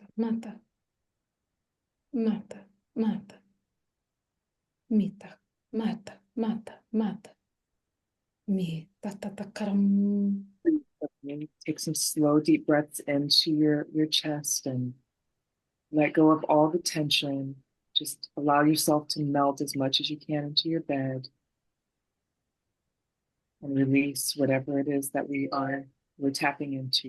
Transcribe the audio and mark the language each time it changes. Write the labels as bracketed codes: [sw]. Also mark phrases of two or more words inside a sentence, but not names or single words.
[en] mata, mata, mata, mita, mata, mata, mata, mi, tatakaram. Okay. Take some slow, deep breaths into your chest and let go of all the tension. Just allow yourself to melt as much as you can into your bed and release whatever it is that we're tapping into.